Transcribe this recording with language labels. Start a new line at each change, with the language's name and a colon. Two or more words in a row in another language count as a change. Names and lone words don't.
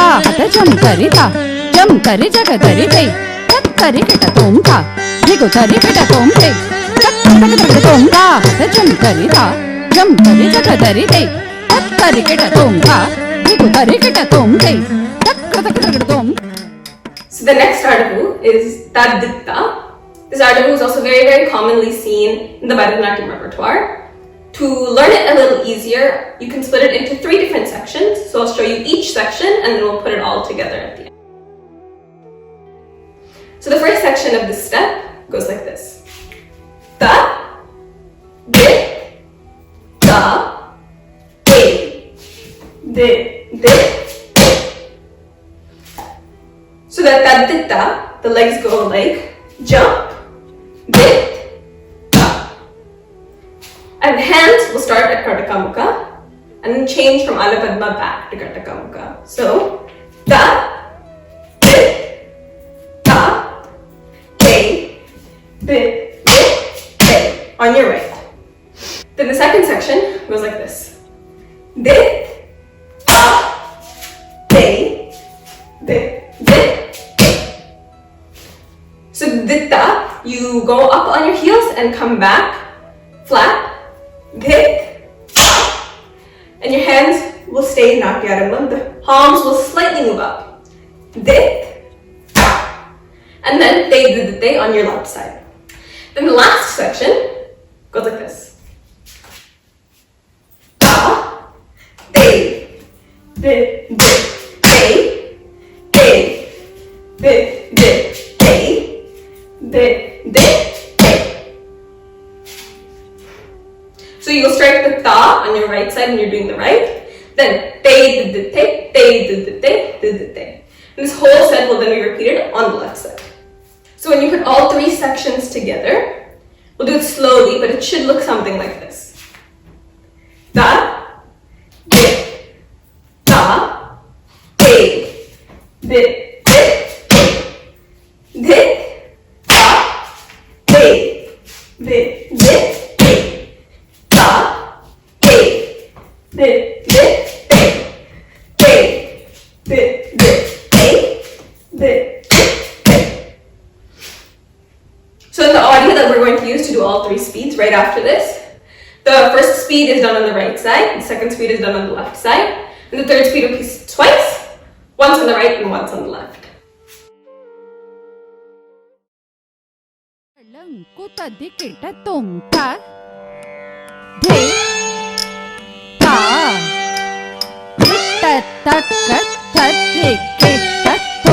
English: Hatta jam tari ta. Jam tari jaga tari te. Ta tari ke ta tom ta. De ko tari ke ta tom te. Ta taka tari tom ta. Hatta jam tari ta. Jam tari jaga tari te. Ta tari ke ta tom ta. De ko tari ke ta tom te. Ta taka tari tom. So the next Ardabu is Taditta. This Ardabu is also very, very commonly seen in the Bharatanatyam repertoire. To learn it a little easier, you can split it into 3 different sections. So I'll show you each section and then we'll put it all together at the end. So the first section of this step goes like this. Ta, di, ta, di, di, di. So that Taditta, the legs go like jump, dit, ta. And the hands will start at Kartakamukha and then change from Alapadma back to Kartakamukha. So, ta, dit, ta, te, dit, dit, te, on your right. Then the second section goes like this. Dit, ta, te, dit, dit. So ditta, you go up on your heels and come back flat. Dit, and your hands will stay in Natyarambam. The palms will slightly move up. Dit, and then te on your left side. Then the last section goes like this. Ta, te, dit, dit, te, te, dit, dit, te. De, de, te. So you'll strike the ta on your right side when you're doing the right. Then te, de, te, te, de, te, de, te. And this whole set will then be repeated on the left side. So when you put all 3 sections together, we'll do it slowly, but it should look something like this. Ta, de, ta, te, de, te, te, de, de, de, te, ta, te, de, de, te, te, de, de, te, de, de, te. So in the audio that we're going to use to do all 3 speeds right after this, the first speed is done on the right side, the second speed is done on the left side, and the third speed repeats twice, once on the right and once on the left. Kuta dikita tom ta. De ta. Kita taka ta dikita